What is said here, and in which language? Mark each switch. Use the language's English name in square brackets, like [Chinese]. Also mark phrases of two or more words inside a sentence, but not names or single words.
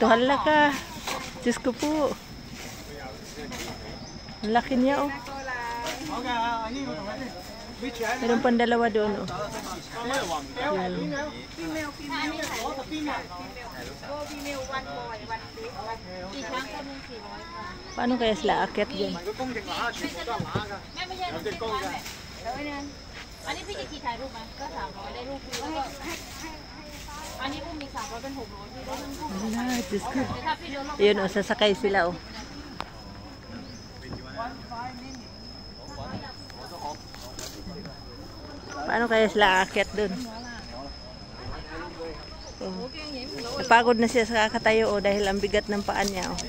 [Filipino] Hala ka. Diyos ko po. Ang laki niya, oh. Meron pang dalawa doon, oh. Yan. Paano kaya sila akit dyan? [Thai] อันนี้พี่จะขี่ถ่ายรูปไหมก็300ได้รูปแล้วก็อันนี้พวกมี300เป็น600พี่ได้รูป [Filipino] Wala, Diyos ko. [Thai] แต่ถ้าพี่เดินรอบ [Filipino] Ayun, oh, sasakay sila, oh. Paano kaya sila aakyat dun? Oh. Napagod na siya sa kakatayo, oh, dahil ang bigat ng paan niya, oh.